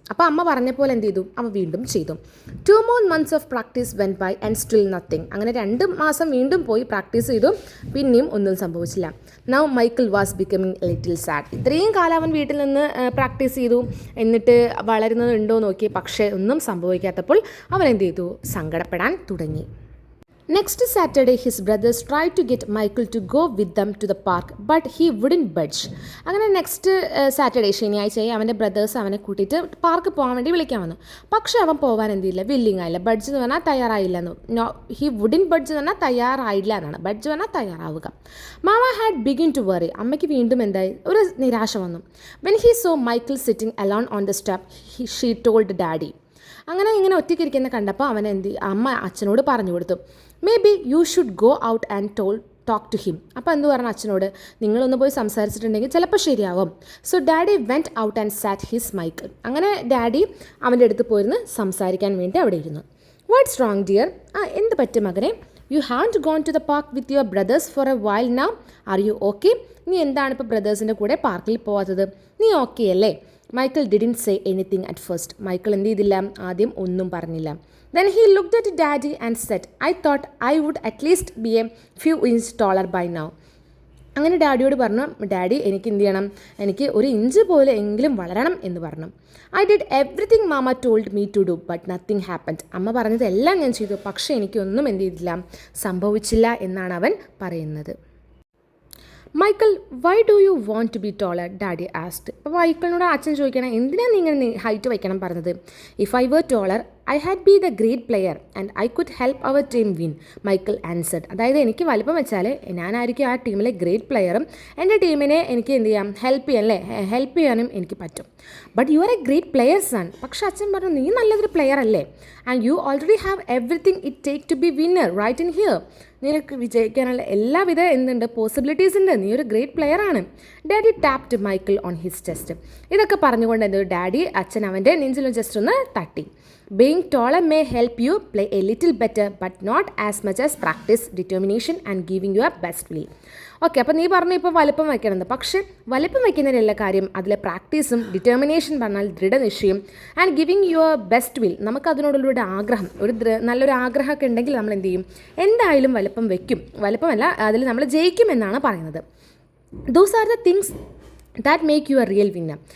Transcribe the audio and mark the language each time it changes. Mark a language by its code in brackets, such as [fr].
[ml] അപ്പോൾ അമ്മ പറഞ്ഞ പോലെ എന്ത് ചെയ്തു, അവൻ വീണ്ടും ചെയ്തു. [en] 2 more months of practice went by and still nothing. [ml] അങ്ങനെ 2 മാസം വീണ്ടും പോയി പ്രാക്ടീസ് ചെയ്തു, പിന്നെയും ഒന്നും സംഭവിച്ചില്ല. [en] Now Michael was becoming little sad. [ml] ഇത്രയും കാലം അവൻ വീട്ടിൽ നിന്ന് പ്രാക്ടീസ് ചെയ്തു, എന്നിട്ട് വളരുന്നതുണ്ടോ നോക്കി, പക്ഷേ ഒന്നും സംഭവിക്കാത്തപ്പോൾ അവൻ എന്ത് ചെയ്തു, സങ്കടപ്പെടാൻ തുടങ്ങി. [en] Next Saturday, his brothers tried to get Michael to go with them to the park, but he wouldn't budge. [ml] അങ്ങനെ നെക്സ്റ്റ് സാറ്റർഡേ ശനിയാഴ്ചയായി അവൻ്റെ ബ്രദേഴ്സ് അവനെ കൂട്ടിയിട്ട് പാർക്ക് പോകാൻ വേണ്ടി വിളിക്കാൻ വന്നു. പക്ഷേ അവൻ പോകാൻ എന്തില്ല, വില്ലിങ് ആയില്ല. ബഡ്ജ് എന്ന് പറഞ്ഞാൽ തയ്യാറായില്ല എന്ന്. [en] he wouldn't budge [ml] എന്ന് പറഞ്ഞാൽ തയ്യാറായില്ല എന്നാണ്, ബഡ്ജ് പറഞ്ഞാൽ തയ്യാറാവുക. [en] Mama had begin to worry. [ml] അമ്മയ്ക്ക് വീണ്ടും എന്തായി, ഒരു നിരാശ വന്നു. [en] When he saw Michael sitting alone on the step she told daddy. [ml] അങ്ങനെ ഇങ്ങനെ ഒറ്റയ്ക്കിരിക്കുന്ന കണ്ടപ്പോൾ അവൻ അമ്മ അച്ഛനോട് പറഞ്ഞു കൊടുത്തു, [en] Maybe you should go out and talk to him. [ml] അപ്പോൾ എന്ത് പറഞ്ഞു അച്ഛനോട്, നിങ്ങളൊന്ന് പോയി സംസാരിച്ചിട്ടുണ്ടെങ്കിൽ ചിലപ്പോൾ ശരിയാവും. [en] So daddy went out and sat his Michael. [ml] അങ്ങനെ ഡാഡി അവൻ്റെ അടുത്ത് പോയിരുന്ന് സംസാരിക്കാൻ വേണ്ടി അവിടെ ഇരുന്നു. [en] What's wrong dear? [ml] എന്ത് പറ്റും മകനെ? [en] You have gone to the park with your brothers for a while now. Are you okay? [ml] നീ എന്താണ് ഇപ്പോൾ ബ്രദേഴ്സിൻ്റെ കൂടെ പാർക്കിൽ പോകാത്തത്? നീ ഓക്കെ അല്ലേ? [en] Michael didn't say anything at first. [ml] Michael എന്ത് ചെയ്തില്ല, ആദ്യം ഒന്നും പറഞ്ഞില്ല. [en] Then he looked at Daddy and said, I thought I would at least be a few inches taller by now. [ml] അങ്ങനെ ഡാഡിയോട് പറഞ്ഞു, ഡാഡി എനിക്ക് എന്ത് ചെയ്യണം, എനിക്ക് ഒരു ഇഞ്ച് പോലെ എങ്കിലും വളരണം എന്ന് പറഞ്ഞു. [en] I did everything mama told me to do but nothing happened. [ml] അമ്മ പറഞ്ഞതെല്ലാം ഞാൻ ചെയ്തു, പക്ഷേ എനിക്കൊന്നും എന്ത് ചെയ്തില്ല, സംഭവിച്ചില്ല എന്നാണ് അവൻ പറയുന്നത്. [en] Michael, why do you want to be taller, daddy asked. [ml] അപ്പോൾ മൈക്കിളിനോട് അച്ഛൻ ചോദിക്കണം, എന്തിനാണ് നീ ഇങ്ങനെ ഹൈറ്റ് വയ്ക്കണം പറഞ്ഞത്. [en] If I were taller I had be the great player and I could help our team win, Michael answered. [ml] അതായത് എനിക്ക് വലിപ്പം വെച്ചാൽ ഞാനായിരിക്കും ആ ടീമിലെ ഗ്രേറ്റ് പ്ലെയറും എൻ്റെ ടീമിനെ എനിക്ക് എന്ത് ചെയ്യാം, ഹെൽപ്പ് ചെയ്യാനും എനിക്ക് പറ്റും. [en] But you are a great player son. [ml] പക്ഷേ അച്ഛൻ പറഞ്ഞു, നീ നല്ലൊരു പ്ലെയർ അല്ലേ, [en] And you already have everything it take to be winner right in here. [ml] നിനക്ക് വിജയിക്കാനുള്ള എല്ലാവിധ എന്തുണ്ട്, പോസിബിലിറ്റീസ് ഉണ്ട്, നീ ഒരു ഗ്രേറ്റ് പ്ലെയർ ആണ്. [en] Daddy tapped Michael on his chest. [ml] ഇതൊക്കെ പറഞ്ഞുകൊണ്ട് എന്തോ ഡാഡി അച്ഛൻ അവൻ്റെ നെഞ്ചിലും ജസ്റ്റ് ഒന്ന് തട്ടി. [en] Being taller may help you play a little better but not as much as practice, determination and giving your best will. [ml] Okay, അപ്പോൾ നീ പറഞ്ഞു ഇപ്പോൾ വലിപ്പം വയ്ക്കണമെന്ന്. പക്ഷേ വലിപ്പം വയ്ക്കുന്നതിലല്ല കാര്യം, അതിലെ പ്രാക്ടീസും ഡിറ്റർമിനേഷൻ പറഞ്ഞാൽ ദൃഢനിശ്ചയം [en] And giving your best will. [ml] നമുക്ക് അതിനോടുള്ളൊരു ആഗ്രഹം, നല്ലൊരു ആഗ്രഹമൊക്കെ ഉണ്ടെങ്കിൽ നമ്മൾ എന്ത് ചെയ്യും, എന്തായാലും വലിപ്പം വയ്ക്കും. വലിപ്പമല്ല, അതിൽ നമ്മൾ ജയിക്കും എന്നാണ് പറയുന്നത്. [en] Those are the things that make you a real winner.